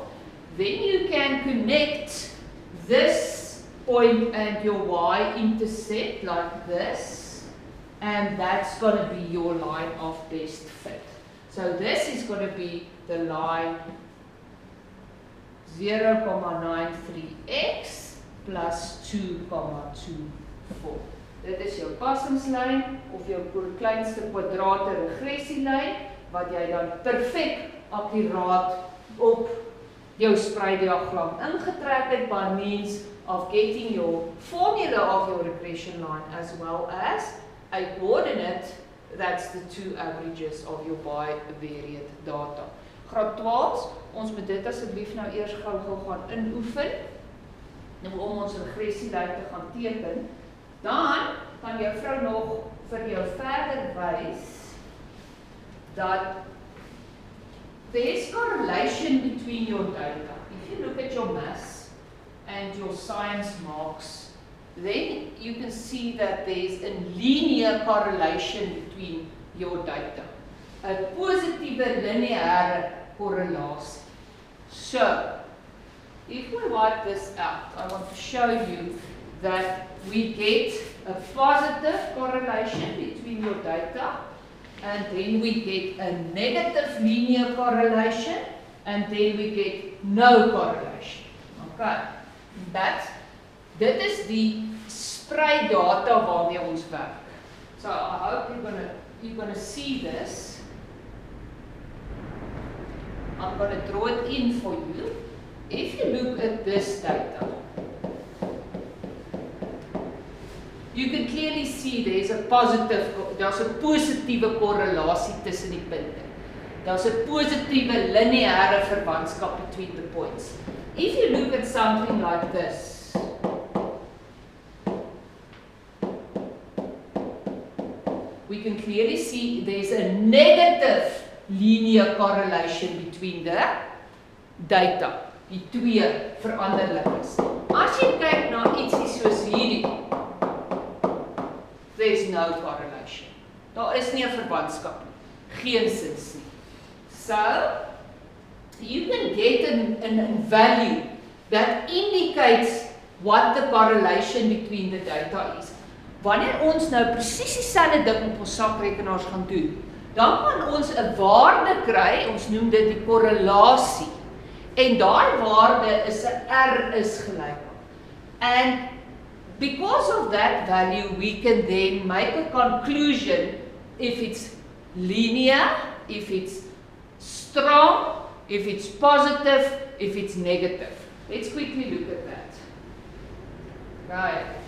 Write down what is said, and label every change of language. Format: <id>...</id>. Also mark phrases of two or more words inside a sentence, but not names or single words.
<en>Then you can connect this point and your y-intercept like this, and that's going to be your line of best fit. So this is going to be the line 0,93x plus 2,24.</en> <af>Dit is jou passingslyn of jou kleinste kwadrate regressielyn wat jy dan perfek akkuraat op jou spreiddiagram ingetrek het</af> <en>by means of getting your formula of your regression line as well as a coordinate that's the two averages of your bivariate data.</en> <af>Graad 12, ons moet dit asseblief nou eers gou gaan inoefen nou om ons regressielyn te gaan teken. Dan kan jou vrou nog vir jou verder wys dat</af> <en>there's correlation between your data. If you look at your maths and your science marks, then you can see that there's a linear correlation between your data.</en> <af>A positiewe lineaire correlasie.</af> <en>So, if we write this out, I want to show you that we get a positive correlation between your data, and then we get a negative linear correlation, and then we get no correlation.</en> <af>Okay, dit is die spreidata waarmee ons werk.</af> <en>So I hope you're gonna see this. I'm going to draw it in for you. If you look at this data, you can clearly see there's a</en> <af>positiewe korrelasie tussen die punte.</af> <en>There's a</en> <af>positiewe lineaire verwantskap</af> <en>between the points. If you look at something like this, we can clearly see there's a negative linear correlation between the data.</en> <af>Die twee veranderlikes. As jy kyk na ietsie soos hierdie,</af> <en>there's no correlation.</en> <af>Daar is nie 'n verwantskap nie. Geensins nie.</af> <en>So, you can get a value that indicates what the correlation between the data is.</en> <af>Wanneer ons nou presies dieselfde ding op ons sakrekenaars gaan doen, dan kan ons 'n waarde kry, ons noem dit die korrelasie. En daai waarde is 'n R is gelyk aan.</af> <en>And because of that value, we can then make a conclusion if it's linear, if it's strong, if it's positive, if it's negative. Let's quickly look at that. Right.</en>